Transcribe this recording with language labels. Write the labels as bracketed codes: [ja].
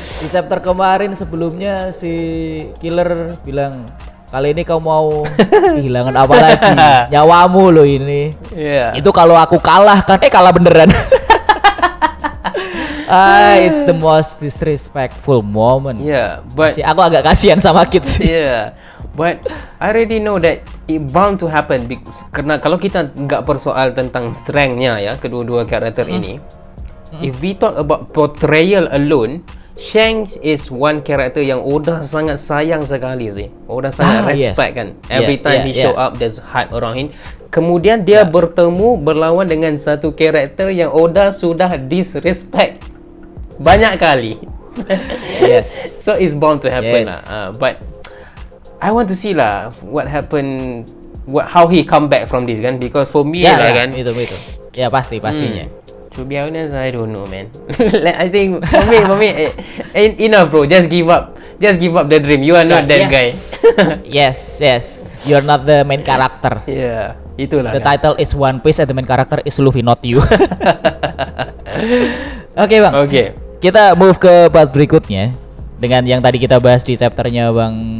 [id] Di chapter kemarin sebelumnya si Killer bilang, kali ini kau mau kehilangan apa lagi? Nyawamu loh ini. Itu kalau aku kalah kan, kalah beneran. [en] It's the most disrespectful moment. But [ms] aku agak kasihan sama Kid sih. [en] But I already know that it bound to happen [ms] karena kalau kita nggak persoal tentang strength-nya ya, kedua-dua karakter ini. [en] If we talk about portrayal alone, Shanks is one character [ms] yang Oda sangat sayang sekali sih. Oda sangat respect kan. [en] Every time he show up, there's hype around him. [ms] Kemudian dia berlawan dengan satu karakter yang Oda sudah disrespect banyak kali. [en] So it's bound to happen lah. But I want to see lah what happened, how he come back from this kan. Because for me kan [ms] itu. Ya pastinya. [en] To be honest, I don't know, man. I think for me, enough, bro. Just give up the dream. You are not that guy. yes. You're not the main character. [ms] Itulah. [en] The title is One Piece and the main character is Luffy, not you. [id] Oke, Bang. Kita move ke part berikutnya dengan yang tadi kita bahas di chapternya Bang.